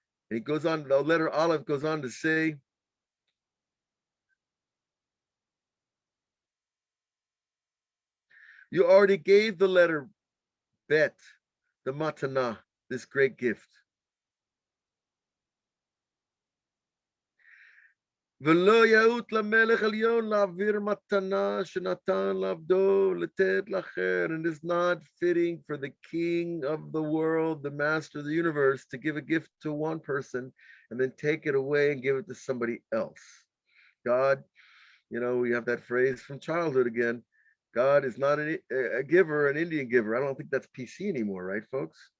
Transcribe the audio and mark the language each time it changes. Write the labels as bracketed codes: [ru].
[en] And he goes on, the letter Aleph goes on to say, you already gave the letter Bet, the matana, this great gift. [he] ולא יאות למלך עליון להעביר מתנה שנתן לעבדו לתת לאחר. [en] And it is not fitting for the king of the world, the master of the universe, to give a gift to one person and then take it away and give it to somebody else. God, we have that phrase from childhood again. God is not a giver, an Indian giver. I don't think that's PC anymore, right, folks?